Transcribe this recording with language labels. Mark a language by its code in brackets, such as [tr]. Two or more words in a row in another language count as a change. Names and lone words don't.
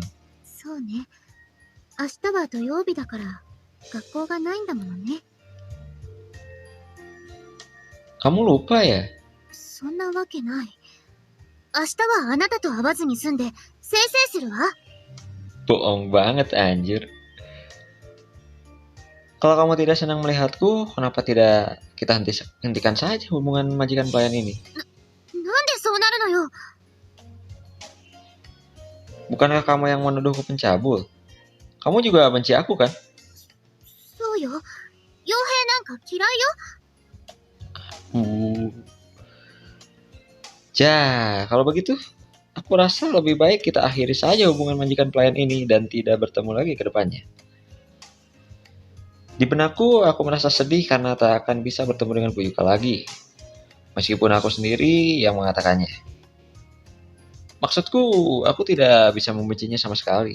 [ja] そうね。明日は土曜日だから、学校がないんだものね。 [id] Kamu lupa ya? [ja] そんなわけない。明日はあなたと会わずに済んで、せいせいするわ。 [id] Bohong banget anjir. Kalau kamu tidak senang melihatku, kenapa tidak kita hentikan saja hubungan majikan pelayan ini? [ja] なんでそうなるのよ。 [id] Bukankah kamu yang menuduhku pencabul? Kamu juga benci aku kan? [ja] そうよ。傭兵なんか嫌いよ。 [id] Kalau begitu, aku rasa lebih baik kita akhiri saja hubungan majikan pelayan ini dan tidak bertemu lagi ke depannya. Di benakku, aku merasa sedih karena tak akan bisa bertemu dengan Puyuka lagi. Meskipun aku sendiri yang mengatakannya. Maksudku, aku tidak bisa membencinya sama sekali.